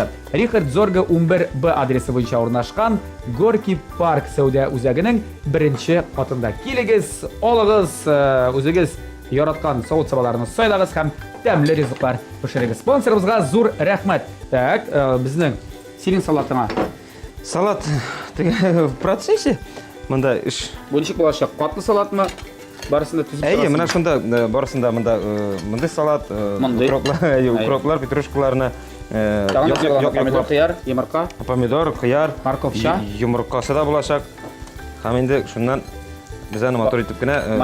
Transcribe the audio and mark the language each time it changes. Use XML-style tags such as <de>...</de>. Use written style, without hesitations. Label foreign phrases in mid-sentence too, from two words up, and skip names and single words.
<tt>Рихард Зорге 11Б адресы буенча урнашкан Горький парк сәүдә үзәгенең беренче катында. Килегез, алыгыз, үзегез яраткан савыт сабаларны сайлагыз һәм тәмле ризыклар пешерегез. Спонсорыбызга зур рәхмәт. Так, безнең синең салатыңа.</tt> <ru>Салат в процессе.</ru> <tt>Монда эш. Бу ничек булачак? Катлы салатмы? Барысында түзүп Әйе, торасың? менә шунда барысында монда салат, укроплар, петрушкаларны, помидор, кыяр, йомырка, помидор, кыяр, морковча, йомыркасы да булачак. Һәм инде шуннан без аны матур итеп кенә</tt>